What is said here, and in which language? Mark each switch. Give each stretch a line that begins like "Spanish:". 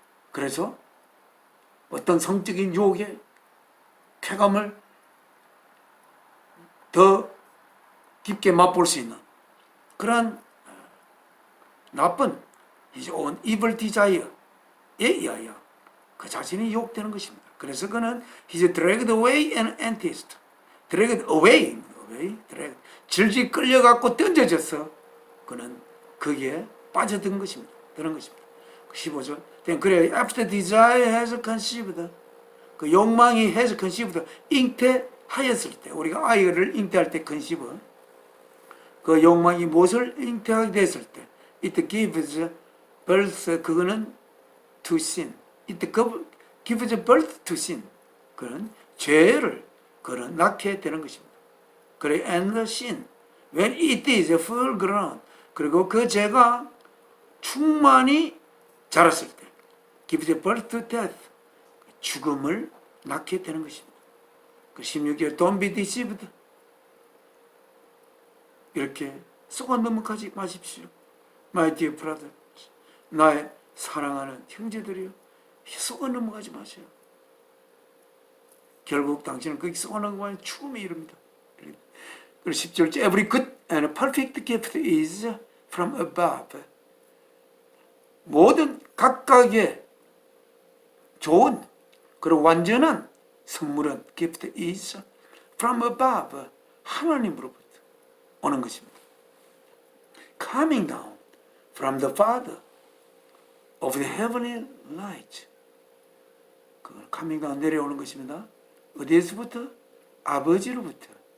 Korean: 그래서 어떤 성적인 유혹의 쾌감을 더 깊게 맛볼 수 있는 그러한 나쁜
English: his own evil desire
Korean: 에 의하여 그 자신이 유혹되는 것입니다. 그래서 그는
English: he's dragged away and enticed. dragged away, dragged.
Korean: 질질 끌려갖고 던져져서 그는 거기에 빠져든 것입니다. 드는 것입니다. 15절.
English: 그래, after desire has conceived.
Korean: 그 욕망이
English: has conceived.
Korean: 잉태하였을 때, 우리가 아이를 잉태할 때 conceive. 그 욕망이 무엇을 잉태하게 됐을 때,
English: it gives birth.
Korean: 그거는
English: to sin. it gives birth to sin.
Korean: 그는 죄를 그는 낳게 되는 것입니다.
English: 그래, and the sin, when it is full grown,
Korean: 그리고 그 죄가 충만히 자랐을 때,
English: gives birth to death,
Korean: 죽음을 낳게 되는 것입니다.
English: 그 16절, don't be deceived.
Korean: 이렇게 속아 넘어가지 마십시오.
English: My dear brother,
Korean: 나의 사랑하는 형제들이요, 속아 넘어가지 마세요. 결국 당신은 거기 속아 넘어가면 죽음에 이릅니다. 그리고 10절,
English: every good and perfect gift is from above.
Korean: 모든 각각의 좋은 그리고 완전한 선물은
English: gift is from above.
Korean: 하나님으로부터 오는 것입니다.
English: coming down from the Father of the heavenly light.
Korean: 그
English: coming down
Korean: 내려오는 것입니다. 어디에서부터? 아버지로부터.